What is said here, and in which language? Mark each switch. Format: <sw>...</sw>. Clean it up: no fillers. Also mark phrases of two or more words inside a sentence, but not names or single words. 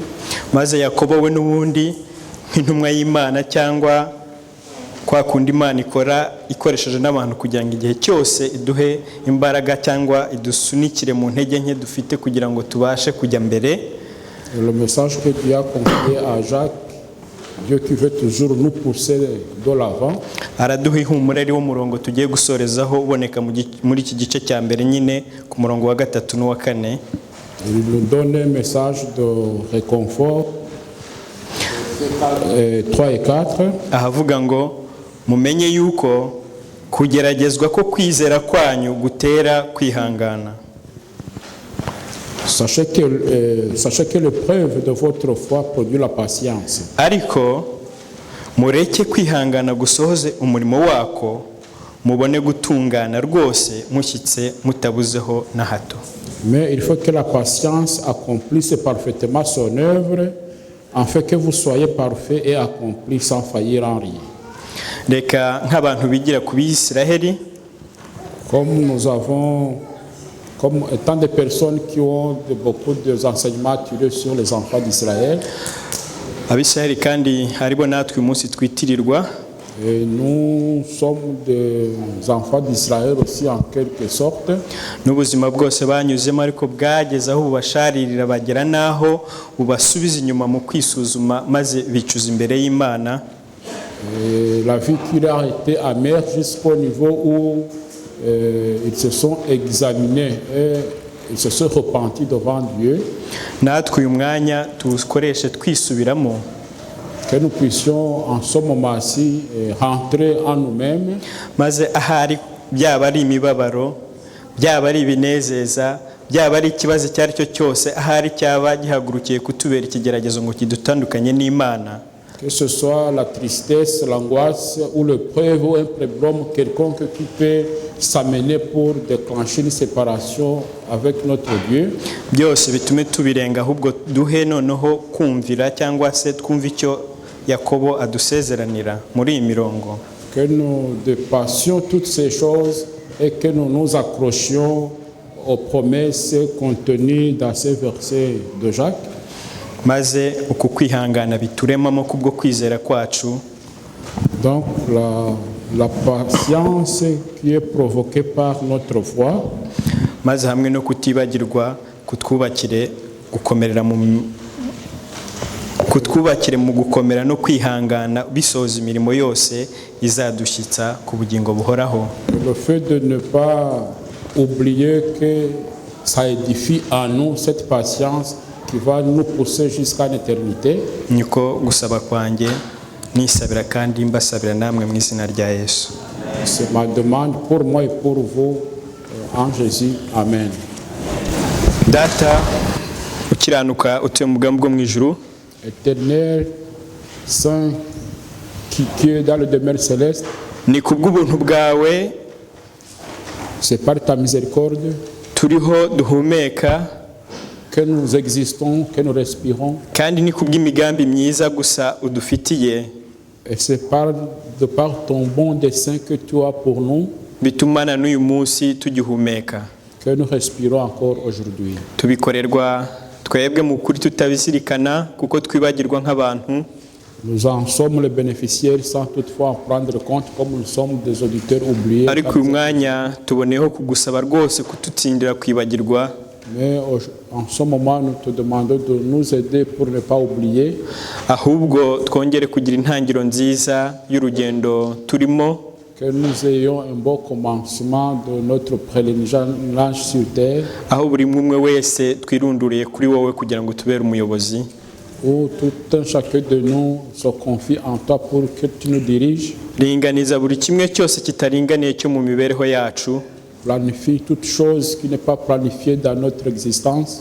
<rw>Maze Yakobo we n'ubundi nk'intumwa y'Imana cyangwa kwa kundi Imana ikora ikoresheje n'abantu kugira ngo igihe cyose iduhe imbaraga cyangwa idusunikire mu ntege nke dufite kugira ngo tubashe kujya mbere.</rw> <fr>Le message que Dieu a confié à Jacques, Dieu qui veut toujours nous pousser de l'avant.</fr> <rw>Araduha ihumure ari wo murongo tugiye gusorezaho uboneka muri iki gice cya mbere nyine ku murongo wa 3 n'uwa 4.</rw> <fr>Il nous donne un message de réconfort. 3 et 4.</fr> <rw>Ahavuga ngo mumenye yuko kugeragezwa ko kwizera kwanyu gutera kwihangana.</rw> <fr>Sachez que l'épreuve de votre foi produit la patience.</fr> <rw>Ariko mureke kwihangana gusohoze umurimo wako, mubone gutungana rwose mushyitse mutabuzeho na hato.</rw> <fr>Mais il faut que la patience accomplisse parfaitement son œuvre, afin que vous soyez parfaits et accomplis sans faillir en rien.</fr> <rw>Reka nk'abantu bigira ku Bisiraheli,</rw> <fr>Comme nous avons, comme étant des personnes qui ont beaucoup d'enseignements tirés sur les enfants d'Israël,</fr> <rw>abisirayeli kandi aribo natwe uyu munsi twitirirwa,</rw> <fr>et nous sommes des enfants d'Israël aussi en quelque sorte.</fr> <rw>n'ubuzima bwose banyuzemo ariko bwageze aho bubasharirira bagera n'aho bubasubiza inyuma mu kwisuzuma maze bicuza imbere y'Imana.</rw> <fr>Et la vie qui leur a été amère jusqu'au niveau où ils se sont examinés et ils se sont repentis devant Dieu.</fr> <rw>Natwe uyu mwanya tuwukoreshe twisubiramo,</rw> <fr>Que nous puissions en ce moment-ci rentrer en nous-mêmes,</fr> <rw>maze ahari byaba ari imibabaro, byaba ari ibinezeza, byaba ari ikibazo icyo ari cyo cyose, ahari cyaba gihagurukiye kutubera ikigeragezo ngo kidutandukanye n'Imana,</rw> <fr>que ce soit la tristesse, l'angoisse ou l'épreuve ou un problème quelconque qui peut s'amener pour déclencher une séparation avec notre Dieu,</fr> <rw>byose bitume tubirenga, ahubwo duhe noneho kumvira cyangwa se twumve icyo Yakobo adusezeranira muri iyi mirongo.</rw> <fr>que nous dépassions toutes ces choses et que nous nous accrochions aux promesses contenues dans ces versets de Jacques.</fr> <rw>Maze uku kwihangana bituremamo kubwo kwizera kwacu.</rw> <fr>Donc la patience qui est provoquée par notre foi,</fr> <rw>maze hamwe no kutibagirwa kutwubakire mu gukomera no kwihangana bisoza imirimo yose izadushyitsa ku bugingo buhoraho.</rw> <fr>le fait de ne pas oublier que ça édifie en nous cette patience qui va nous pousser jusqu'à l'éternité.</fr> <rw>Niko gusaba kwanjye nisabira kandi mbasabira namwe mu izina rya Yesu.</rw> <fr>C'est ma demande pour moi et pour vous en Jésus. Amen.</fr> <rw>Data ukiranuka utuye mu bwami bwo mu ijuru,</rw> <fr>Éternel, Saint, qui est dans le demeure céleste,</fr> <rw>ni kubw'ubuntu bwawe</rw> <fr>c'est par ta miséricorde</fr> <rw>turiho duhumeka,</rw> <fr>que nous existons, que nous respirons,</fr> <rw>kandi ni kubw'imigambi myiza gusa udufitiye,</rw> <fr>et c'est de par ton bon dessein que tu as pour nous</fr> <rw>bitumana n'uyu munsi tugihumeka,</rw> <fr>que nous respirons encore aujourd'hui.</fr> <rw>tubikorerwa twebwe mu kuri tutabizirikana kuko twibagirwa nk'abantu,</rw> <fr>Nous en sommes les bénéficiaires sans toutefois en prendre compte, comme nous sommes des auditeurs oubliés.</fr> <rw>ariko uyu mwanya tuboneyeho kugusaba rwose kututsindira kwibagirwa.</rw> <fr>Mais en ce moment, nous te demandons de nous aider pour ne pas oublier,</fr> <rw>ahubwo twongere kugira intangiriro nziza y'urugendo turimo,</rw> <fr>que nous ayons un beau commencement de notre pèlerinage sur terre,</fr> <rw>aho buri umwe wese twirunduriye kuri wowe kugira ngo tubere umuyobozi,</rw> <fr>où tout un chacun de nous se confie en toi pour que tu nous diriges.</fr> <rw>ringaniza buri kimwe cyose kitaringaniye cyo mu mibereho yacu,</rw> <fr>Planifie toute chose qui n'est pas planifiée dans notre existence.</fr>